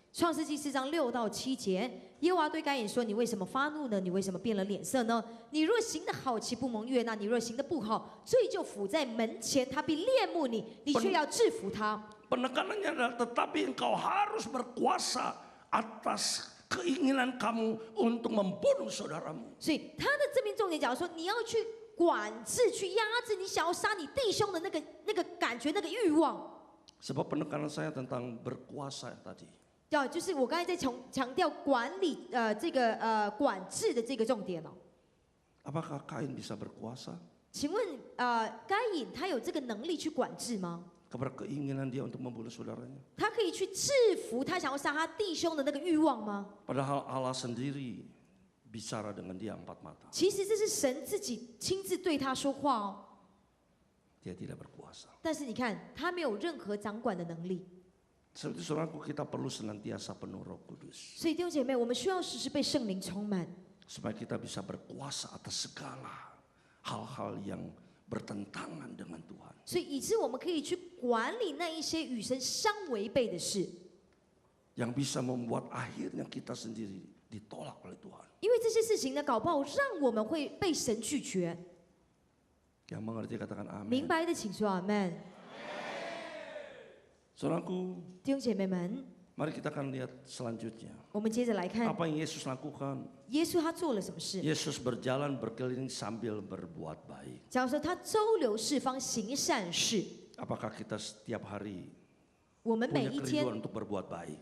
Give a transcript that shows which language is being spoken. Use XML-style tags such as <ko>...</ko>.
<zh>创世纪4章6到7节，耶和华对该隐说：“你为什么发怒呢？你为什么变了脸色呢？你若行得好，岂不蒙悦纳？你若行得不好，罪就伏在门前，他必恋慕你，你却要制服他。”</zh> <id>Penekanannya adalah tetapi engkau harus berkuasa atas keinginan kamu untuk membunuh saudaramu.</id> <zh>所以他的这边重点讲说，你要去管制、去压制你想要杀你弟兄的那个感觉、那个欲望。</zh> <id>Sebab penekanan saya tentang berkuasa tadi.</id> <zh>就是我刚才在强调管理这个管制的这个重点哦。</zh> <id>Apakah Kain bisa berkuasa</id> <zh>请问该隐他有这个能力去管制吗？</zh> <id>kepada keinginan dia untuk membunuh saudaranya?</id> <zh>他可以去制服他想要杀他弟兄的那个欲望吗？</zh> <id>Padahal Allah sendiri bicara dengan dia empat mata.</id> <zh>其实这是神自己亲自对他说话哦。</zh> <id>Dia tidak berkuasa.</id> <zh>但是你看，他没有任何掌管的能力。</zh> <id>Sebab itu saudaraku, kita perlu senantiasa penuh Roh Kudus</id> <zh>所以弟兄姐妹，我们需要时时被圣灵充满，</zh> <id>supaya kita bisa berkuasa atas segala hal-hal yang bertentangan dengan Tuhan.</id> <zh>所以以致我们可以去管理那一些与神相违背的事，</zh> <id>Yang bisa membuat akhirnya kita sendiri ditolak oleh Tuhan.</id> <zh>因为这些事情呢，搞不好让我们会被神拒绝。</zh> <id>Yang mengerti katakan</id> <zh>明</zh> <id>amin.</id> <zh>白的请说阿门。</zh> <id>Saudaraku,</id> <zh>弟兄姐妹们，</zh> <id>mari kita akan lihat selanjutnya.</id> <zh>我们接着来看</zh> <id>Apa yang Yesus lakukan?</id> <zh>耶稣他做了什么事。</zh> <id>Yesus berjalan berkeliling sambil berbuat baik.</id> <zh>假如说他周流四方行善事，</zh> <id>Apakah kita setiap hari</id> <zh>我们每</zh> <id>punya</id> <zh>一天</zh> <id>kerinduan untuk berbuat baik?</id>